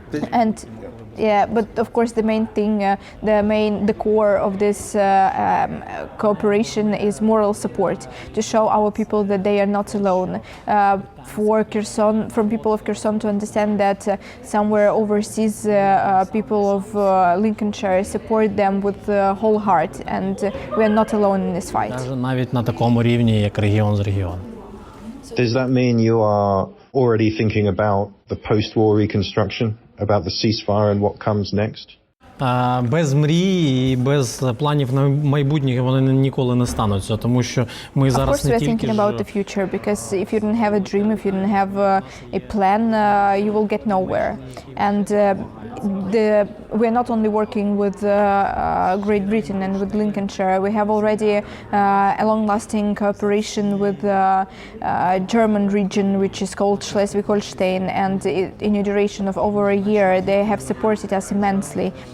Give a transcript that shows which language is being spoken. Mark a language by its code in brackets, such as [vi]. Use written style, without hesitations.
[en] And yeah, but of course the main thing, the core of this cooperation is moral support, to show our people that they are not alone. For Kherson, from people of Kherson to understand that somewhere overseas people of Lincolnshire support them with the whole heart, and we are not alone in this fight. [uk] Навіть на такому рівні, як регіон з регіону. [en] Does that mean you are already thinking about the post-war reconstruction, about the ceasefire and what comes next? [uk] Без мрії і без планів на майбутнє вони ніколи не стануться, тому що ми зараз не тільки [en] thinking about the future, because if you don't have a dream, if you don't have a plan, you will get nowhere. And we're not only working with Great Britain and with Lincolnshire. We have already a long-lasting cooperation with the German region, which is called Schleswig-Holstein, and in a duration of over a year, they have supported us immensely.